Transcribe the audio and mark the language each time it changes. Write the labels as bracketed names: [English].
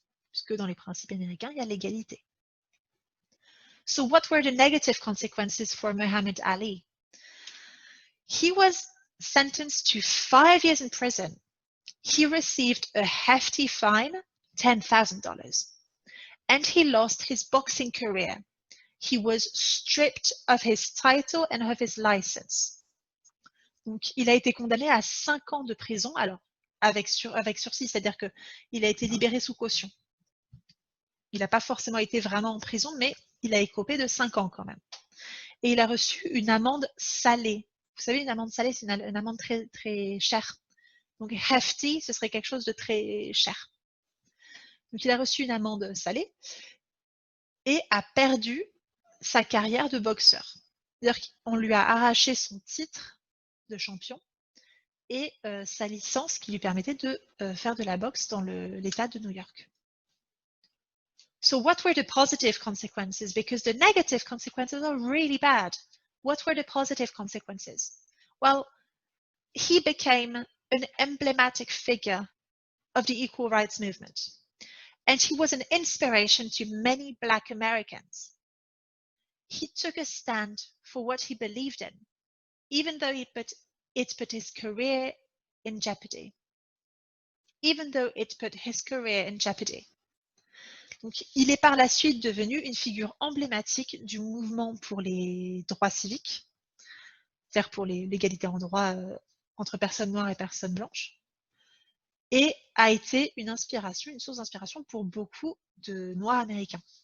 [French] Puisque dans les principes américains, il y a l'égalité. [English] So what were the negative consequences for Muhammad Ali? He was sentenced to 5 years in prison. He received a hefty fine, $10,000, and he lost his boxing career. He was stripped of his title and of his license. [French] Donc, il a été condamné à 5 ans de prison, alors avec sursis, c'est-à-dire qu'il a été libéré sous caution. Il n'a pas forcément été vraiment en prison, mais il a écopé de 5 ans quand même. Et il a reçu une amende salée. Vous savez, une amende salée, c'est une amende très, très chère. Donc, hefty, ce serait quelque chose de très cher. Donc, il a reçu une amende salée et a perdu sa carrière de boxeur. C'est-à-dire qu'on lui a arraché son titre de champion et sa licence qui lui permettait de faire de la boxe dans l'État de New York. [English] So what were the positive consequences? Because the negative consequences are really bad. What were the positive consequences? Well, he became an emblematic figure of the equal rights movement. and he was an inspiration to many Black Americans. He took a stand for what he believed in, even though it put his career in jeopardy. Even though it put his career in jeopardy. [French] Donc, il est par la suite devenu une figure emblématique du mouvement pour les droits civiques, c'est-à-dire pour l'égalité en droit entre personnes noires et personnes blanches, et a été une source d'inspiration pour beaucoup de Noirs américains.